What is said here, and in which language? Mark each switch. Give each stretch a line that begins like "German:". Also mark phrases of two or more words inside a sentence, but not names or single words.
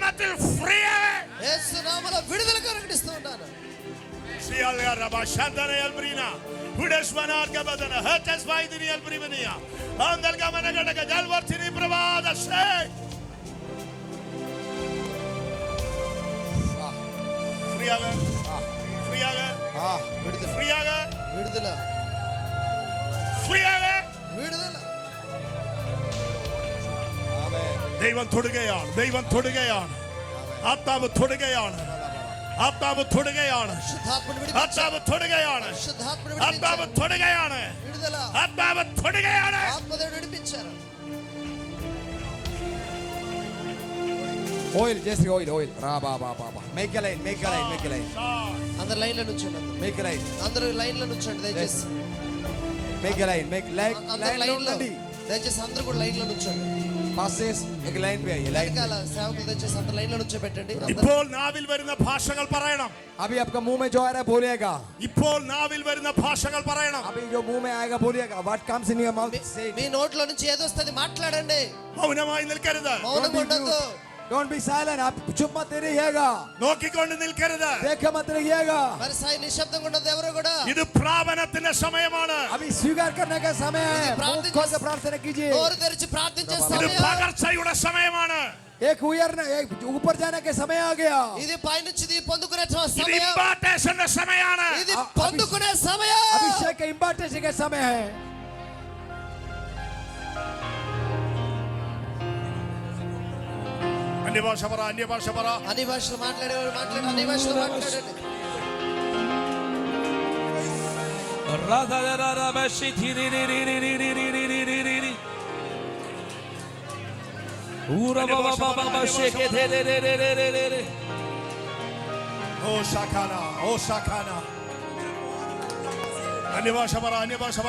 English: free.
Telugu: యేసు నామములో విడుదల ప్రకటిస్తూ ఉన్నాను. Sialga raba shandana elbrina. Hudesmanar kabadana. Hatas vaidini elbrivania. Andal gamana gadaga dalvartini pravada say.
Malayalam: ഫ്രീ ആക. ഫ്രീ ആക.
Telugu: విడుదల
Malayalam: ഫ്രീ ആക.
Telugu: విడుదల
Malayalam: ഫ്രീ ആക.
Telugu: విడుదల.
Malayalam: ദൈവം തൊടുകയാണ്. ദൈവം തൊടുകയാണ്. ആത്മാവ് തൊടുകയാണ്. ആത്മാവ് തൊടുകയാണ്.
Telugu: శుద్ధాత్మను
Malayalam: ആത്മാവ് തൊടുകയാണ്.
Telugu: శుద్ధాత్మను
Malayalam: ആത്മാവ് തൊടുകയാണ്.
Telugu: విడుదల.
Malayalam: ആത്മാവ് തൊടുകയാണ്.
Telugu: ఆత్మదేవుడు విడిపించారు.
English: Oil, just oil, oil. Raba, ba, ba, ba. Make a line, make a line, make a line.
Telugu: అందరు లైన్లో నుంచోండి.
English: Make a line,
Telugu: అందరూ లైన్లో నుంచోండి దయచేసి.
English: make a line, make like
Telugu: అందరు line లైన్లో ఉండండి. దయచేసి అందరూ కూడా లైన్లో నుంచోండి.
English: Pastors, make a line
Hindi: पे आइए,
English: line.
Telugu: వెనకాల సేవకులు దయచేసి అందరు లైన్లో నుంచోబెట్టండి.
Malayalam: ഇപ്പോൾ നാവിൽ വരുന്ന ഭാഷകൾ പറയണം.
Hindi: अभी आपका मुंह में जो आ रहा है बोलिएगा.
Malayalam: ഇപ്പോൾ നാവിൽ വരുന്ന ഭാഷകൾ പറയണം.
Hindi: अभी जो मुंह में आएगा बोलिएगा.
English: What comes in your mouth, say it.
Telugu: మీ నోట్లో నుంచి ఏదొస్తుంది మాట్లాడండి.
Malayalam: മൗനമായി നിൽക്കരുത്.
Telugu: మౌనం ఉండొద్దు.
English: Don't be silent.
Hindi: आप चुप मत रहिएगा.
Malayalam: നോക്കിക്കൊണ്ട് നിൽക്കരുത്.
Hindi: देखा मत रहिएगा.
Telugu: మరి సాయి నిశ్శబ్దంగా ఉండదు ఎవరు కూడా.
Malayalam: ഇത് പ്രാപനത്തിന്റെ സമയമാണ്.
Hindi: अभी स्वीकार करने का समय है. मुंह खोल के प्रार्थना कीजिए.
Telugu: నోరు తెరిచి ప్రార్థించే
Malayalam: ഇത്
Telugu: సమయం.
Malayalam: പകർച്ചയുടെ സമയമാണ്.
Hindi: एक उयरना, एक ऊपर जाने के समय आ गया.
Telugu: ఇది పైనుంచి పొందుకునే
Malayalam: ഇത്
Telugu: సమయం.
Malayalam: ഇമ്പാർട്ടേഷന്റെ സമയമാണ്.
Telugu: ఇది పొందుకునే సమయం.
Hindi: अभिषेक के इम्पार्टेंस का समय है.
Malayalam: അന്യഭാഷ പറ. അന്യഭാഷ പറ.
Telugu: అన్ని భాషలు మాట్లాడేవాడు మాట్లాడు. అన్ని భాషలు మాట్లాడండి. ഓ ശാഖാന. ഓ ശാഖാന.
Malayalam: അന്യഭാഷ പറ. അന്യഭാഷ പറ.